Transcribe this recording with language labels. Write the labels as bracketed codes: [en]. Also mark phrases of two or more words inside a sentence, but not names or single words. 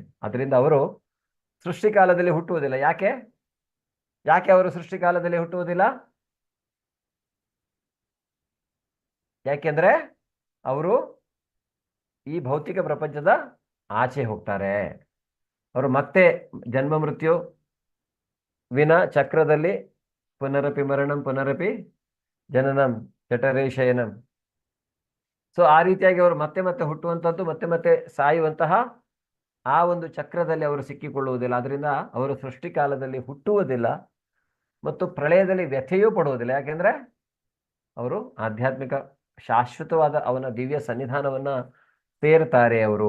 [kn] ಅದರಿಂದ ಅವರು ಸೃಷ್ಟಿಕಾಲದಲ್ಲಿ ಹುಟ್ಟುವುದಿಲ್ಲ. ಯಾಕೆ ಅವರು ಸೃಷ್ಟಿಕಾಲದಲ್ಲಿ ಹುಟ್ಟುವುದಿಲ್ಲ? ಯಾಕೆಂದ್ರೆ ಅವರು ಈ ಭೌತಿಕ ಪ್ರಪಂಚದ ಆಚೆ ಹೋಗ್ತಾರೆ. ಅವರು ಮತ್ತೆ ಜನ್ಮ ಮೃತ್ಯು ವಿನ ಚಕ್ರದಲ್ಲಿ [sa] ಪುನರಪಿ ಮರಣಂ ಪುನರಪಿ ಜನನಂ ಜಠರೇ ಶಯನಂ. [kn] ಸೊ ಆ ರೀತಿಯಾಗಿ ಅವರು ಮತ್ತೆ ಮತ್ತೆ ಹುಟ್ಟುವಂಥದ್ದು, ಮತ್ತೆ ಮತ್ತೆ ಸಾಯುವಂತಹ ಆ ಒಂದು ಚಕ್ರದಲ್ಲಿ ಅವರು ಸಿಕ್ಕಿಕೊಳ್ಳುವುದಿಲ್ಲ. ಅದರಿಂದ ಅವರು ಸೃಷ್ಟಿಕಾಲದಲ್ಲಿ ಹುಟ್ಟುವುದಿಲ್ಲ ಮತ್ತು ಪ್ರಳಯದಲ್ಲಿ ವ್ಯಥೆಯೂ ಪಡುವುದಿಲ್ಲ. ಯಾಕೆಂದ್ರೆ ಅವರು ಆಧ್ಯಾತ್ಮಿಕ ಶಾಶ್ವತವಾದ ಅವನ ದಿವ್ಯ ಸನ್ನಿಧಾನವನ್ನ ಸೇರ್ತಾರೆ ಅವರು.